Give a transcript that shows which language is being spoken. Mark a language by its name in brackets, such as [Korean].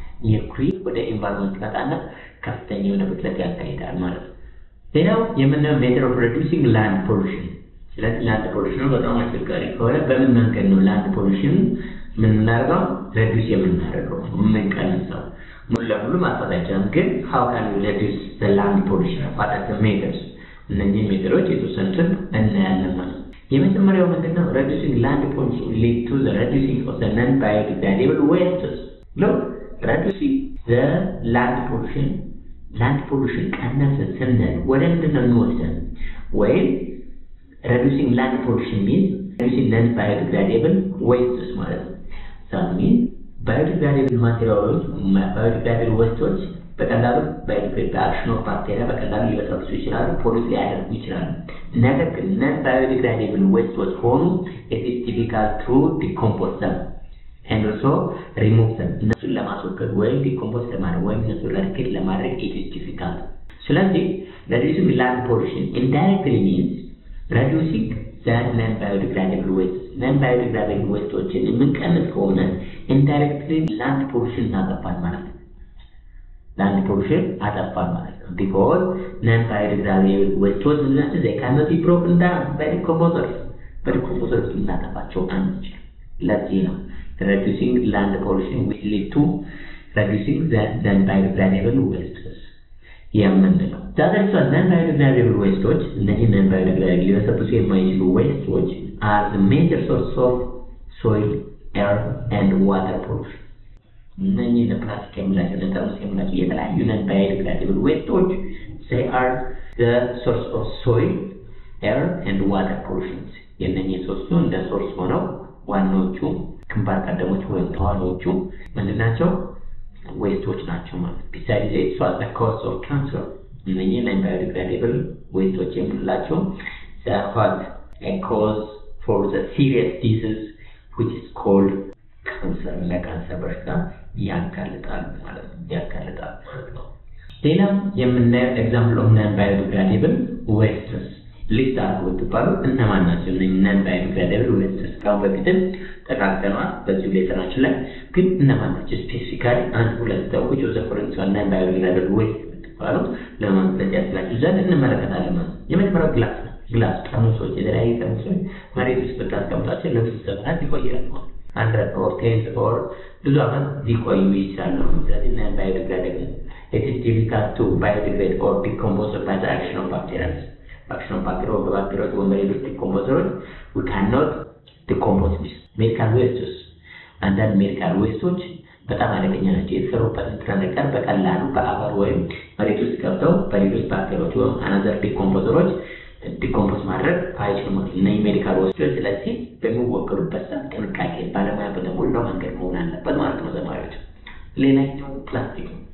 [Amharic] ሜርኩሪ ወደ ኢንቫይሮንመንት ይመጣና ከፍተኛ የሆነ ብክለት ያካሂዳል ማለት ነው። ሌላው የምናየው [English] ሜተድ ኦፍ ሪዲዩሲንግ ላንድ ፖሉሽን። [Amharic] ስለዚህ ላንድ ፖሉሽን በጣም አስቸጋሪ ከሆነ በምን መንገድ ነው ላንድ ፖሉሽን የምናደርገው ሪዲዩስ የምናደርገው የምንቀንሰው? ሙሉ ለሙሉ ማጥፋት አይቻልም፣ ግን [English] how can we reduce the land pollution? what are the methods? [Amharic] እነዚህ ሜተዶች የተወሰኑትን እናያለን ማለት ነው። የመጀመሪያው ምንድነው? [English] reducing land pollution lead to the reducing of the non-biodegradable wastes. look reducing the land pollution [Amharic] ቀነሰ ስንል ወደ ምንድነው እንወስደን? [English] ወይም reducing land pollution means reducing non-biodegradable wastes [Amharic] ማለት ነው። [English] that means biodegradable materials biodegradable wastes [Amharic] በቀላሉ በአክሽን ኦፍ ባክቴሪያ በቀላሉ ሊበሰብሱ ይችላሉ፣ ፖሊስ ሊያደርጉ ይችላሉ። ነገር ግን [English] non-biodegradable wastes [Amharic] ሆኑ [English] it is difficult to decompose them and also remove them. [Amharic] እነሱን ለማስወገድ ወይም ዲኮምፖዝ ለማድረግ ወይም እነሱን ሪሳይክል ለማድረግ [English] it is difficult. [Amharic] ስለዚህ [English] reducing land pollution indirectly means reducing the non-biodegradable wastes. non-biodegradable wasteዎችን የምንቀንስ ከሆነ indirectly land pollution [Amharic] እናጠፋለን ማለት ነው። [English] land pollution [Amharic] አጠፋን ማለት ነው። [English] because non-biodegradable wasteዎች እነሱ they cannot be broken down by decomposers [Amharic] እናጠፋቸው አንችልም። ለዚህ ነው [English] reducing land pollution will lead to reducing the non-biodegradable wastes [Amharic] የምንለው። ዛሬ [English] non-biodegradable wastes እነዚህ non-biodegradable [Amharic] ሊበሰብሱ የማይችሉ [English] wastes are the major source of soil, air and water pollution. [Amharic] እነዚህ ለፕላስቲክ የምላቸው ለጠርሙስ የምላቸው የተለያዩ [English] non-biodegradable wastes they are the source of soil, air and water pollution. [Amharic] የነኚህ ሶስቱ እንደ ሶርስ ሆነው ዋናዎቹ ግንባር ቀደሞች ወይም ተዋናዮቹ ምንድናቸው? ዌስቶች ናቸው ማለት ነው። [English] besides it was the cause of cancer. እነኚህ non-biodegradable [Amharic] ዌስቶች የምንላቸው [English] they are a cause for the serious disease which is called cancer. [Amharic] ለካንሰር በሽታ ያጋልጣል ማለት ነው። ሌላም የምናየው ኤግዛምፕል ኦፍ non-biodegradable wastes ሊስት አድርጎ ተባሉ እነማን ናቸው? እነዚህ non-biodegradable wastes ካሁን በፊትም ተካተናል በዚህ ሌሰናችን ላይ ግን እነማን ናቸው? ስፔሲፊካሊ አንድ ሁለት ሰዎች ወደ ፎረንሲክ non-biodegradable waste የሚባሉ ለማምለጥ ያስችላችሁ ዘንድ እንመለከታለን። የመጀመሪያው ግላስ ጠርሙሶች፣ የተለያዩ ጠርሙሶች መሬት ውስጥ ብታስቀምጧቸው ለብዙ ዘመናት ይቆያሉ። 100 or 10 or ብዙ ዓመት ሊቆዩ ይችላሉ። ስለዚህ non-biodegradable. [English] It is difficult to biodegrade or decompose by the action of bacteria. Action of bacteria or bacteria or [Amharic] ሌሎች ዲኮምፖዘሮች [English] we cannot decompose this. [Amharic] ሜዲካል ዌስቶች አንዳንድ ሜዲካል ዌስቶች በጣም አደገኛ ናቸው። የተሰሩበት ንጥረ ነገር በቀላሉ በአፈር ወይም መሬት ውስጥ ገብተው በሌሎች ባክቴሪያዎች ወይም አናዘር ዲኮምፖዘሮች ዲኮምፖዝ ማድረግ አይችሉም። እነዚህ ሜዲካል ዌስቶች ስለዚህ በሚወገዱበት ሰዓት ጥንቃቄ ባለሙያ በተሞላው መንገድ መሆን አለበት ማለት ነው ተማሪዎች። ሌላኛው ፕላስቲክ